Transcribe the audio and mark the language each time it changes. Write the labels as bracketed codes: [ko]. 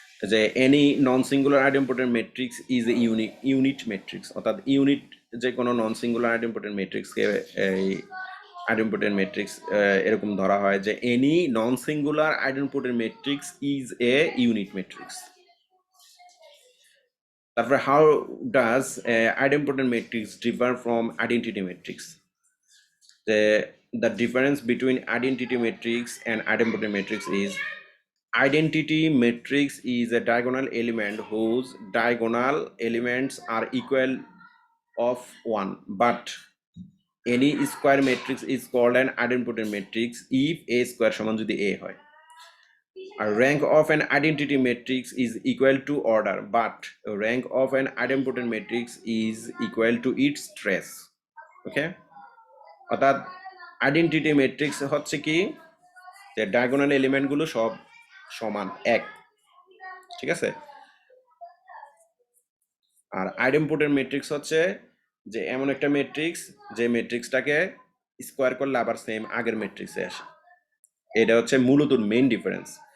[bn] যে [en] any non singular idempotent matrix is a unit matrix, [bn] অর্থাৎ unit যে কোনো নন সিঙ্গুলার আইডেম্পোটেন্ট ম্যাট্রিক্সকে এই আইডেম্পোটেন্ট ম্যাট্রিক্স এরকম ধরা হয় যে any non singular idempotent matrix is a unit matrix. তারপরে [en] How does idempotent matrix differ from identity matrix? The difference between identity matrix and idempotent matrix is identity matrix is a diagonal element whose diagonal elements are equal of 1, but any square matrix is called an idempotent matrix if a square [bn] সমান যদি a হয়। [en] A rank of an identity matrix is equal to order, but rank of an idempotent matrix is equal to its trace। [bn] Okay, অর্থাৎ identity matrix হচ্ছে কি, যে diagonal এলিমেন্টগুলো সব সমান এক, ঠিক আছে। আর আইডেম্পোটেন্ট ম্যাট্রিক্স হচ্ছে যে এমন একটা ম্যাট্রিক্স যে ম্যাট্রিক্সটাকে স্কোয়ার করলে আবার সেম আগের ম্যাট্রিক্সে আসে, এটা হচ্ছে মূলত মেইন ডিফারেন্স।